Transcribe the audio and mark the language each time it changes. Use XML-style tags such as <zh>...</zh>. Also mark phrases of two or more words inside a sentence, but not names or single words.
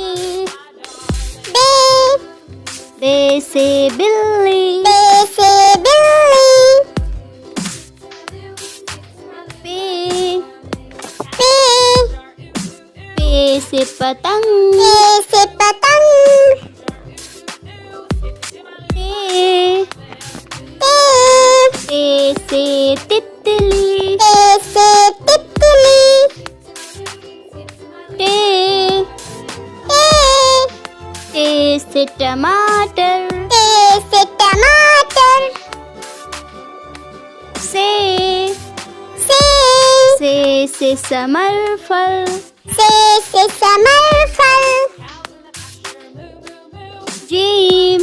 <ur>बे। بے سے بلی. بے سے بلی. पे। पे। پے سے پتنگ. پے سے پتنگ. ते। ते। تے سے تتلی. تے سے تتلی. ते। ते। ٹے سے ٹماٹر. ٹے سے ٹماٹر. से। से। ثے سے ثمر پھل. ثے سے ثمر پھل. जीम।</ur>